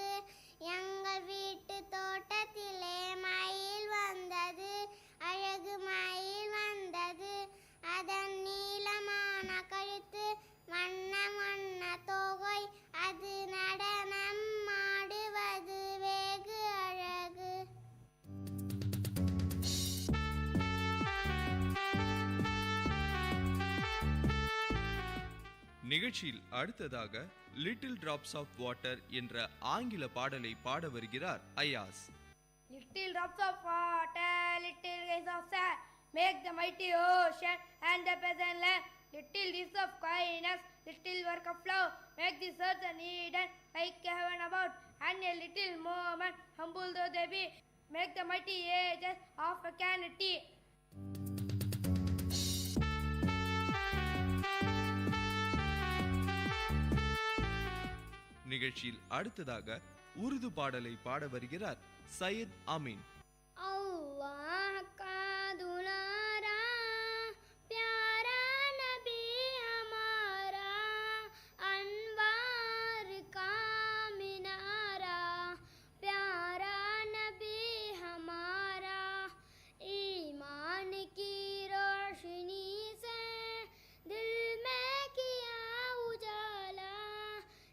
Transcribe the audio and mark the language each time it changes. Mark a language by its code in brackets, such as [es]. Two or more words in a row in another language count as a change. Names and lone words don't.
[ta] எங்கள் வீட்டு தோட்டத்திலே மயில் வந்தது, அழகு மயில் வந்தது, அதன் நீளமான கழுத்து வண்ண வண்ண தோகை, அது நடனம் ஆடுவது வெகு அழகு. நிகழ்ச்சியில் அடுத்ததாக லிட்டில் டிராப்ஸ் ஆஃப் வாட்டர் என்ற ஆங்கில பாடலை பாட வருகிறார் அயாஸ். [en] Little drops of water, little grains of sand, make the mighty ocean and the peasant land. Little deeds of kindness, little work of love, make this earth an Eden like heaven above. And a little moment, humble though they be, make the mighty ages of eternity. [ta] நிகழ்ச்சியில் அடுத்ததாக உருது பாடலை பாட வருகிறார் சையத் அமீன். [ur] اللہ کا دلارا پیارا نبی ہمارا انوار کا مینارا پیارا نبی ہمارا ایمان کی روشنی سے دل میں کیا اجالا